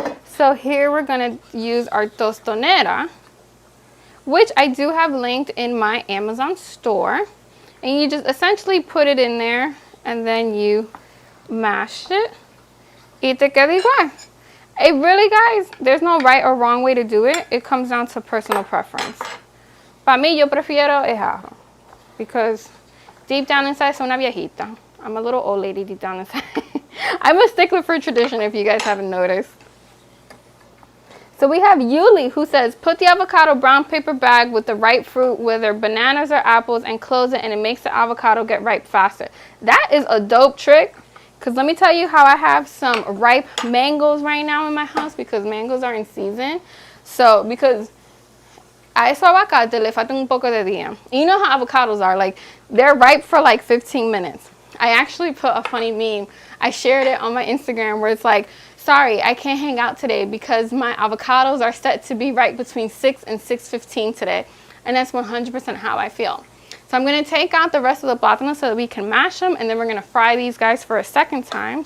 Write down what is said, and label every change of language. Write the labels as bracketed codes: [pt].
[en] So here we're gonna use our tostonera, which I do have linked in my Amazon store. And you just essentially put it in there, and then you mash it. [es] Y te queda igual. [en] It really, guys, there's no right or wrong way to do it. It comes down to personal preference. [es] Para mí, yo prefiero el ajo, [en] because deep down inside, [es] soy una viejita. [en] I'm a little old lady deep down inside. I'm a stickler for tradition, if you guys haven't noticed. So we have Yuli, who says, put the avocado brown paper bag with the ripe fruit, whether bananas or apples, and close it, and it makes the avocado get ripe faster. That is a dope trick, because let me tell you how I have some ripe mangoes right now in my house, because mangoes are in season. So, because [es] a eso aguacate le falta un poco de día. [en] You know how avocados are, like, they're ripe for like 15 minutes. I actually put a funny meme. I shared it on my Instagram where it's like, sorry, I can't hang out today because my avocados are set to be ripe between 6 and 6:15 today. And that's 100% how I feel. So I'm going to take out the rest of the plátano so that we can mash them, and then we're going to fry these guys for a second time.